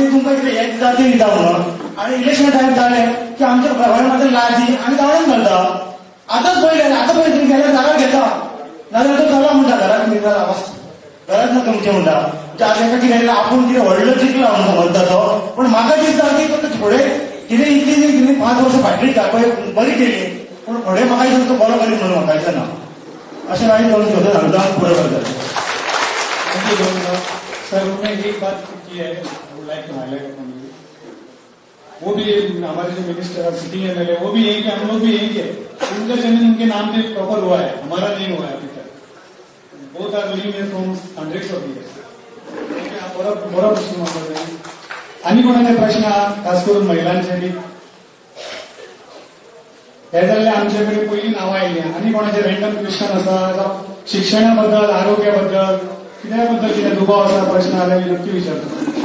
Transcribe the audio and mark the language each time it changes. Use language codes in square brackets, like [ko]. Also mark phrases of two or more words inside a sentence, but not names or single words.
[kok] तुमकां कितें हें दिता तें दिता म्हणून आनी इलेक्शन टायम जालें की आमच्या घरान मात्र लाजी आमी गांवांत घालता आतांच पळय गेल्यार जागा घेता नाजाल्यार तो चला म्हणटा घराक निघाला घरात ना तुमचें म्हणटा ताका कितें आपूण कितें व्हडलो जिंकला म्हणून समजता तो पण म्हाका दिसता की तो फुडें कितें इतली कितें 5 वर्सां फाटली पळय बरी केली पूण फुडें म्हाका दिसता तो बरो करीत म्हणून म्हाका दिसना अशें हांवें दोन शब्द सांगता पुरो करता [en] Thank you, Governor. [hi] सर उन्होंने एक बात की है [en] would like to highlight upon you, [hi] वो भी हमारे जो मिनिस्टर और [en] sitting MLA [hi] वो भी यही के हम लोग भी यही के उनका चयन उनके नाम पे प्रॉपर हुआ है, हमारा नहीं हुआ है अभी तक. [en] Both are living in from hundreds of years. [kok] बरो प्रश्न मांडला. आणि कोणाचे प्रश्न आहात खास करून महिलांचे बी हे जाल्ले आमचे कडेन पयलीं नांवां आयिल्लीं. आनी कोणाचे [en] random question [kok] आसा शिक्षणा बद्दल आरोग्या बद्दल कित्या बद्दल कितें दुबाव आसा प्रश्न जाल्यार नक्की विचारता.